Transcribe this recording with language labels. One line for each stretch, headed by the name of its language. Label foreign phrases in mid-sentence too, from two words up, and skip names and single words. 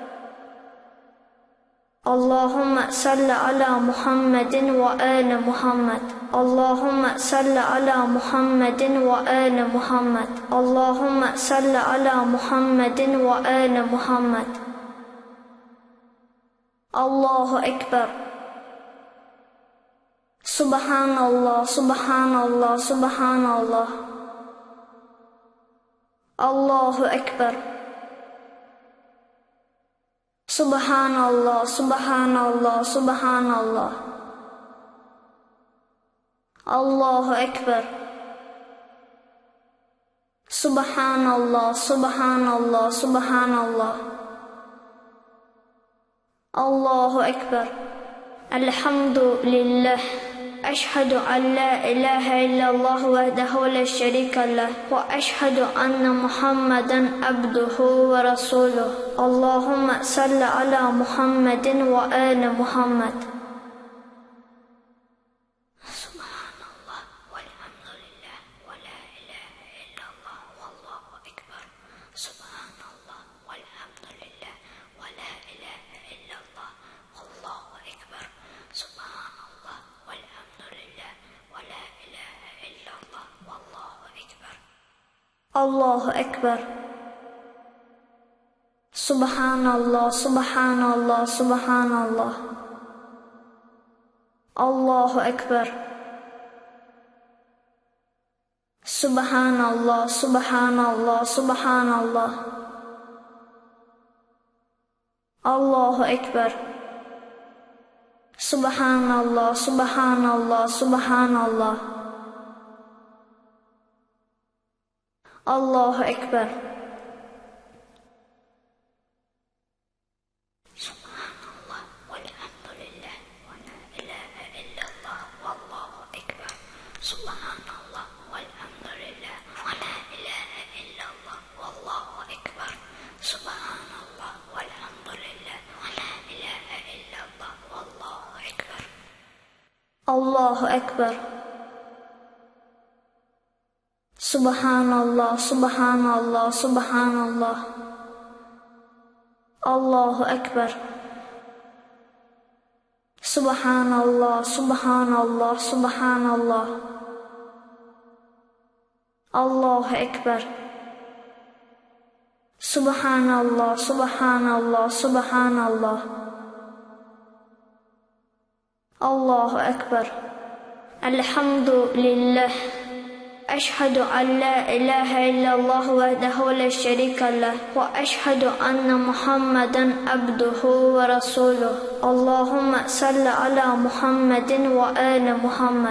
Arabic: اللهم صل على محمد وآل محمد. اللهم صل على محمد وآل محمد. اللهم صل على محمد وآل محمد. الله أكبر. سبحان الله، سبحان الله، سبحان الله. الله أكبر. سبحان الله، سبحان الله، سبحان الله. الله أكبر. سبحان الله، سبحان الله، سبحان الله. الله أكبر. الحمد لله. أشهد أن لا إله إلا الله وحده لا شريك له وأشهد أن محمدا عبده ورسوله. اللهم صل على محمد وآل محمد. سبحان الله والحمد لله ولا إله إلا الله والله أكبر. سبحان الله والحمد لله ولا إله إلا الله والله أكبر. سبحان الله والحمد لله ولا إله إلا الله والله أكبر. الله أكبر. سبحان الله، سبحان الله، سبحان الله. الله أكبر. سبحان الله، سبحان الله، سبحان الله. الله أكبر. سبحان الله، سبحان الله، سبحان الله. الله أكبر. سبحان الله والحمد لله ولا إله إلا الله والله أكبر. سبحان الله والحمد لله ولا إله إلا الله والله أكبر. سبحان الله والحمد لله ولا إله إلا الله والله أكبر. الله أكبر. سبحان الله، سبحان الله، سبحان الله. الله أكبر. سبحان الله، سبحان الله، سبحان الله. الله أكبر. سبحان الله، سبحان الله، سبحان الله. الله أكبر. Elhamdülillah. أشهد أن لا إله إلا الله وحده لا شريك له وأشهد أن محمدا عبده ورسوله. اللهم صل على محمد وآل محمد.